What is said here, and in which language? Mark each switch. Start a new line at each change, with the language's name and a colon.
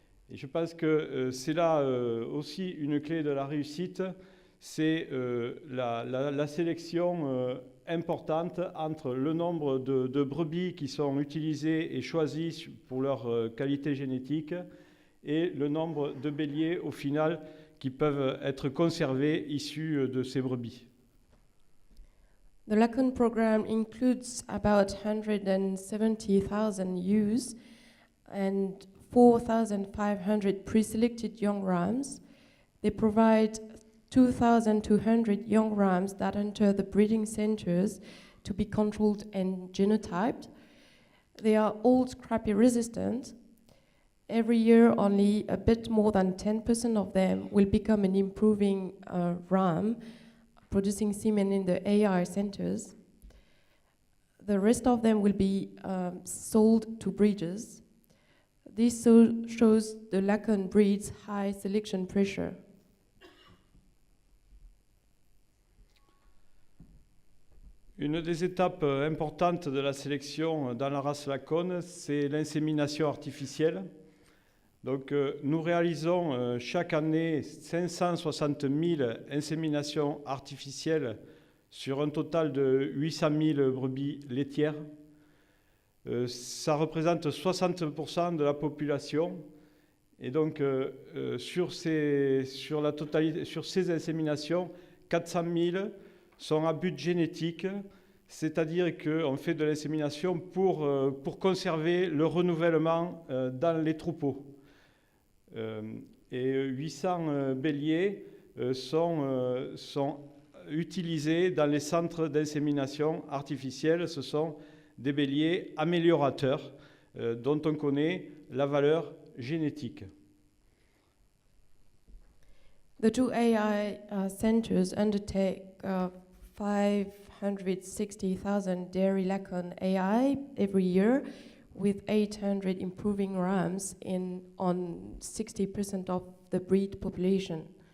French: Et je pense que c'est là aussi une clé de la réussite, c'est la sélection importante entre le nombre de brebis qui sont utilisées et choisies pour leur qualité génétique et le nombre de béliers au final qui peuvent être conservés issus de ces brebis.
English: The Lacan program includes about 170,000 ewes and 4,500 pre-selected young rams. They provide 2,200 young rams that enter the breeding centers to be controlled and genotyped. They are all scrappy resistant. Every year, only a bit more than 10% of them will become an improving ram, producing semen in the AI centers. The rest of them will be sold to breeders. This shows the Lacan breed's high selection pressure.
French: Une des étapes importantes de la sélection dans la race Lacan, c'est l'insémination artificielle. Donc, nous réalisons chaque année 560 000 inséminations artificielles sur un total de 800 000 brebis laitières. Ça représente 60% de la population. Et donc, sur ces inséminations, 400 000 sont à but génétique, c'est-à-dire qu'on fait de l'insémination pour conserver le renouvellement dans les troupeaux. Et 800 béliers sont utilisés dans les centres d'insémination artificielle. Ce sont des béliers améliorateurs dont on connaît la valeur génétique.
English: The two AI centers undertake 560,000 dairy Lacan AI every year, with 800 improving rams on 60% of the breed population.